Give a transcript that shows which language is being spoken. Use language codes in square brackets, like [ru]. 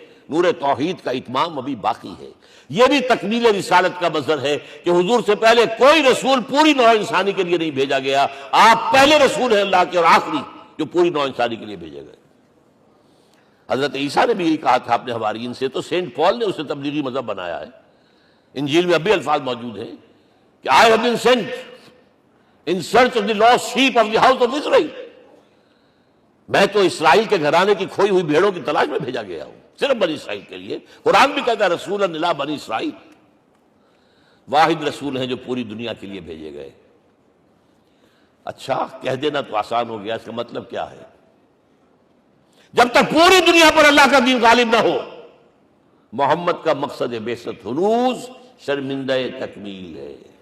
[ur] نور توحید کا اتمام ابھی باقی ہے۔ یہ بھی تکمیل رسالت کا مظہر ہے کہ حضور سے پہلے کوئی رسول پوری نوع انسانی کے لیے نہیں بھیجا گیا، آپ پہلے رسول ہیں اللہ کے اور آخری جو پوری نوع انسانی کے لیے بھیجے گئے۔ حضرت عیسیٰ نے بھی یہی کہا تھا اپنے حواریین سے، تو سینٹ پال نے اسے تبلیغی مذہب بنایا ہے، انجیل میں اب بھی الفاظ موجود ہیں کہ [en] I have been sent in search of the lost sheep of the house of Israel. [ur] میں تو اسرائیل کے گھرانے کی کھوئی ہوئی بھیڑوں کی تلاش میں بھیجا گیا ہوں، صرف بنی اسرائیل کے لیے۔ قرآن بھی کہتا ہے رسول الی بنی اسرائیل، واحد رسول ہیں جو پوری دنیا کے لیے بھیجے گئے۔ اچھا، کہہ دینا تو آسان ہو گیا، اس کا مطلب کیا ہے؟ جب تک پوری دنیا پر اللہ کا دین غالب نہ ہو، محمد کا مقصد بعثت ہنوز شرمندہ تکمیل ہے،